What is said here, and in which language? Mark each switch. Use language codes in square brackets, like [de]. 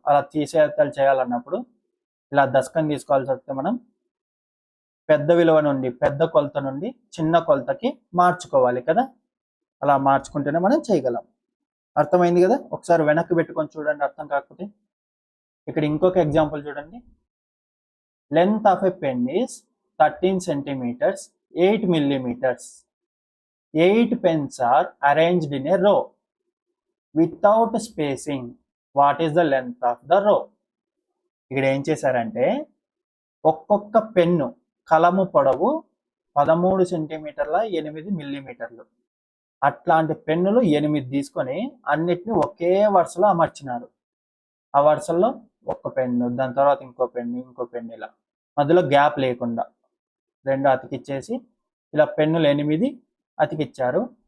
[te] అలా తీసివేతలు చేయాలన్నప్పుడు ఇలా దశకం తీసుకోవాల్సి వస్తే మనం పెద్ద విలువ నుండి పెద్ద కొలత నుండి చిన్న కొలతకి మార్చుకోవాలి కదా. అలా మార్చుకుంటేనే మనం చేయగలం. అర్థమైంది కదా. ఒకసారి వెనక్కి పెట్టుకొని చూడండి అర్థం కాకపోతే. ఇక్కడ ఇంకొక ఎగ్జాంపుల్ చూడండి. [en] Length of a pen is 13 centimetres 8 millimetres. 8 pens are arranged in a row without spacing. What is the length of the row? [te] ఇక్కడ ఏం చేశారంటే ఒక్కొక్క పెన్ను కలము పొడవు 13 సెంటీమీటర్ల 8 మిల్లీమీటర్లు. అట్లాంటి పెన్నులు 8 తీసుకొని అన్నిటిని ఒకే వరుసలో అమర్చినారు. ఆ వరుసల్లో ఒక్క పెన్ను, దాని తర్వాత ఇంకో పెన్ను ఇలా మధ్యలో గ్యాప్ లేకుండా 2 అతికిచ్చేసి ఇలా పెన్నులు 8 అతికిచ్చారు.